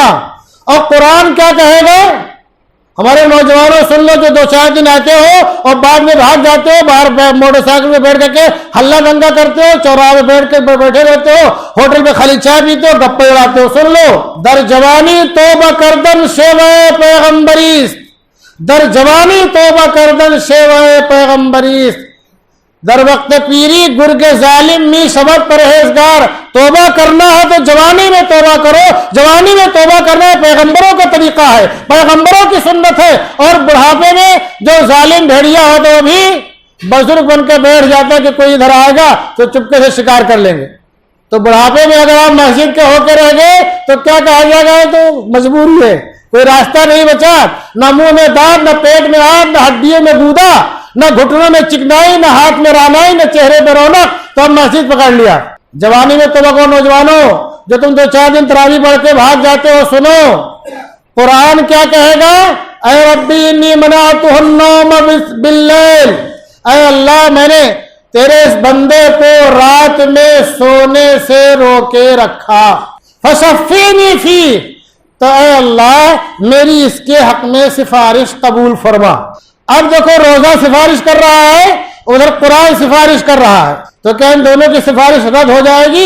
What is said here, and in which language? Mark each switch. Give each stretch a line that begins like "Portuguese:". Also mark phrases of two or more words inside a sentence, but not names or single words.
Urdu: اور قرآن کیا کہے گا؟ ہمارے نوجوانوں سن لو جو 2-4 دن آتے ہو اور بعد میں بھاگ جاتے ہو، باہر موٹر سائیکل پہ بیٹھ کر کے ہلہ دنگا کرتے ہو، چوراہے پہ بیٹھ کے بیٹھے رہتے ہو، ہوٹل پہ خالی چائے پیتے ہو، گپے اڑاتے ہو. سن لو،
Persian: در جوانی توبہ کردن شیوہ پیغمبریست، در جوانی توبہ کردن شیوہ پیغمبریست، در وقت پیری گرگ ظالم می شبد پرہیزگار.
Urdu: توبہ کرنا ہے تو جوانی میں توبہ کرو، جوانی میں توبہ کرنا پیغمبروں کا طریقہ ہے، پیغمبروں کی سنت ہے. اور بڑھاپے میں جو ظالم بھیڑیا ہو تو وہ بھی بزرگ بن کے بیٹھ جاتا ہے کہ کوئی ادھر آئے گا تو چپکے سے شکار کر لیں گے. تو بڑھاپے میں اگر آپ مسجد کے ہو کے رہ گئے تو کیا کہا جائے گا؟ تو مجبوری ہے، کوئی راستہ نہیں بچا، نہ منہ میں دانت، نہ پیٹ میں آگ، نہ ہڈیوں میں گودا، نہ گھٹنوں میں چکنائی، نہ ہاتھ میں رانائی، نہ چہرے پہ رونق، تو ہم مسجد پکڑ لیا۔ جوانی میں تو لوگوں نوجوانوں جو تم 2-4 دن تراویح پڑھ کے بھاگ جاتے ہو، سنو قرآن کیا کہے گا؟
Arabic: اے ربی انی منعت النوم باللیل،
Urdu: اے اللہ میں نے تیرے اس بندے کو رات میں سونے سے روکے رکھا،
Arabic: فشفینی فی،
Urdu: تو اے اللہ میری اس کے حق میں سفارش قبول فرما۔ اب دیکھو روزہ سفارش کر رہا ہے، ادھر قرآن سفارش کر رہا ہے، تو کیا ان دونوں کی سفارش رد ہو جائے گی؟